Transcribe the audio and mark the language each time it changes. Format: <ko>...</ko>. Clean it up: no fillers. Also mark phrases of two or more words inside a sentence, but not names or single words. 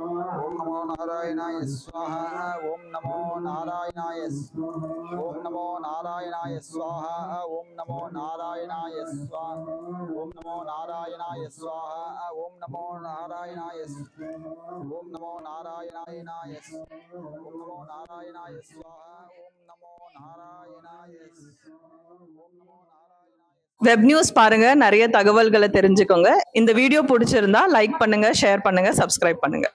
<sa>ओम नमो नारायणाय स्वाहा ओम नमो नारायणाय स्वाहा ओम नमो नारायणाय स्वाहा ओम नमो नारायणाय स्वाहा ओम नमो नारायणाय स्वाहा ओम नमो नारायणाय ओम नमो नारायणाय ओम नमो नारायणाय स्वाहा ओम नमो नारायणाय ओम नमो</sa> <en>web news</en> <ta>பாருங்க, நிறைய தகவல்களை தெரிஞ்சுக்கோங்க. இந்த வீடியோ பிடிச்சிருந்தா லைக் பண்ணுங்க, ஷேர் பண்ணுங்க, சப்ஸ்கிரைப் பண்ணுங்க.</ta>